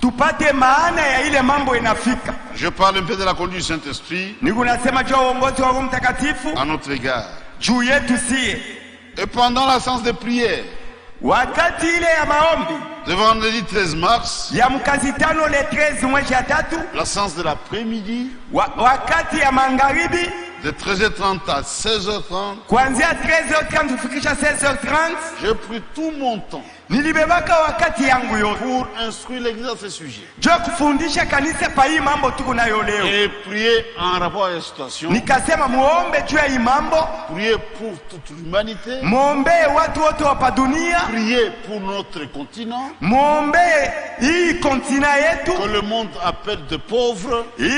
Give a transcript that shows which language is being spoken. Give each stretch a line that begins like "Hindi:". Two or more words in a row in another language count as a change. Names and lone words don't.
French: Je parle un peu de la conduite du Saint-Esprit à notre égard. Et pendant la séance de prière, le vendredi 13 mars, la séance de l'après-midi, De 13h30 à 16h30.
Swahili: Kuanzia 13h30 kufikisha 16h30.
French: J'ai pris tout mon temps.
Swahili: Nilibebaka wakati yangu yote
French: pour instruire l'église à ce sujet.
Swahili: Je kufundisha kanisa pa hii mambo tuko nayo leo.
French: Et prier en rapport à la situation.
Swahili: Nikasema muombe juu ya hii mambo.
French: Prier pour toute l'humanité.
Swahili: Muombe watu wote wa dunia.
French: Prier pour notre continent.
Swahili: Muombe hii kontina yetu.
French: Que le monde appelle de pauvres.